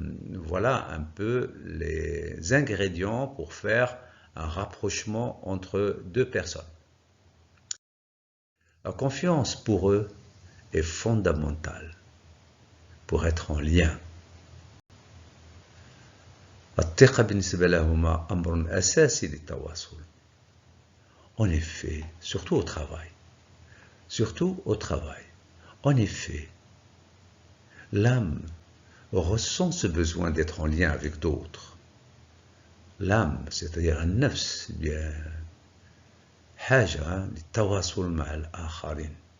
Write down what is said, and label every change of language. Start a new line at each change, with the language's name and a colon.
French: Voilà un peu les ingrédients pour faire un rapprochement entre deux personnes. La confiance pour eux est fondamentale pour être en lien.
Arabic: الثقة بالنسبة لهما أمر أساسي للتواصل.
French: En effet, surtout au travail, en effet, l'âme ressent ce besoin d'être en lien avec d'autres. L'âme, c'est-à-dire un nafs,
Arabic: حاجة للتواصل مع الآخرين.